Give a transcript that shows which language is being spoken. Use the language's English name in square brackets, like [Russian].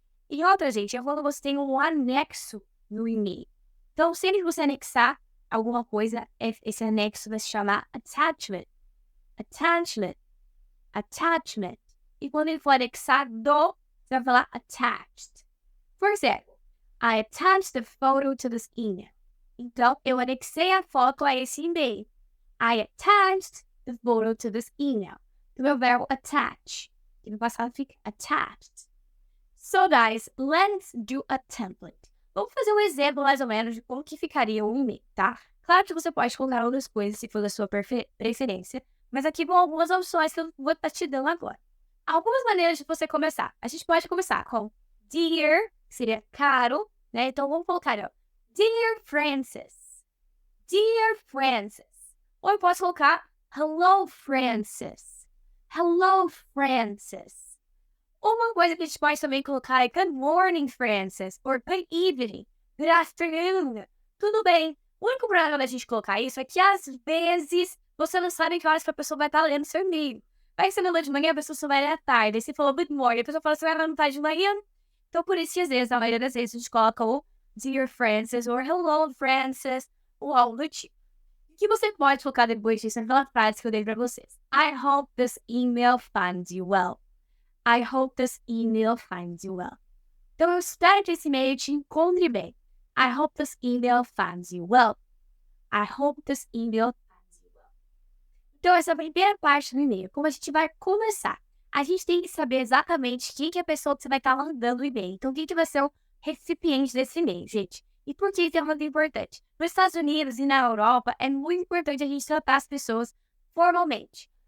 [Portuguese] E outra, gente, é quando você tem um anexo no e-mail. Então, sempre que você anexar alguma coisa, esse anexo vai se chamar attachment. Attachment. Attachment. E quando ele for anexado, você vai falar attached. [English] For example, I attached the photo to this email. [Portuguese] Então, eu anexei a foto a esse e-mail. [English] I attached the photo to this email. [Portuguese] Então, é o verbo attach. E no passado fica attached. [English] So, guys, let's do a template. [Portuguese] Vamos fazer um exemplo, mais ou menos, de como que ficaria um e-mail, tá? Claro que você pode colocar outras coisas, se for da sua preferência. Mas aqui vão algumas opções que eu vou estar te dando agora. Algumas maneiras de você começar. A gente pode começar com Dear, que seria caro, né? Então, vamos colocar, ó, Dear Francis. Dear Francis. Ou eu posso colocar Hello, Francis. Hello, Francis. Uma coisa que a gente pode também colocar é Good morning, Francis. [English] Or good evening. Good afternoon. [Portuguese] Tudo bem. O único problema da gente colocar isso é que, às vezes, você não sabe que horas que a pessoa vai estar lendo seu e-mail. Vai ser lendo de manhã, a pessoa só vai ler à tarde. Aí você falou [English] good morning, [Portuguese] a pessoa fala assim, não tá de manhã. Então, por isso que, às vezes, na maioria das vezes, a gente coloca o Dear Francis, or Hello, Francis, ou algo do tipo. O que você pode colocar depois disso naquela frase que eu dei pra vocês? [English] I hope this email finds you well. I hope this email finds you well. [Portuguese] Então, eu espero que esse e-mail te encontre bem. [English] I hope this email finds you well. I hope this email finds you well. [Portuguese] Então, essa é a primeira parte do e-mail. Como a gente vai começar? A gente tem que saber exatamente quem que é a pessoa que você vai estar mandando o e-mail. Então, quem que vai ser o recipiente desse e-mail, gente? E por que isso é muito importante? Nos Estados Unidos e na Europa, é muito importante a gente tratar as pessoas formalmente.